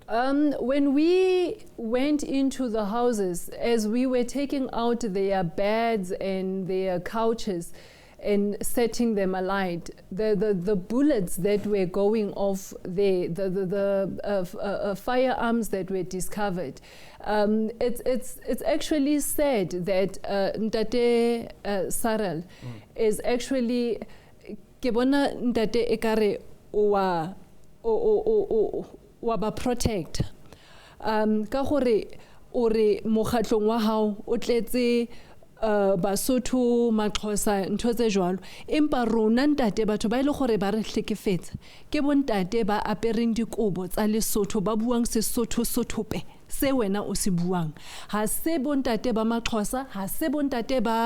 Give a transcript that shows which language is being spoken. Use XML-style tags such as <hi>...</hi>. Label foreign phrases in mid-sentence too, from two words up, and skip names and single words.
<en>When we went into the houses, as we were taking out their beds and their couches, and setting them alight. The bullets that were going off there, the firearms that were discovered. It's actually said that Ntate Sarel is actually</en> <st>ke bona Ntate ekare wa ba protect ka gore ore mokgatlong wa hao o tletse Basotho Maxhosa ntho tse jwalo empa rona ntate batho ba ile gore ba re hlekefetsa ke bontate ba apereng dikobo tsa Lesotho ba buang Sesotho sothope se wena o se buang ha se bontate ba Maxhosa ha se bontate</st>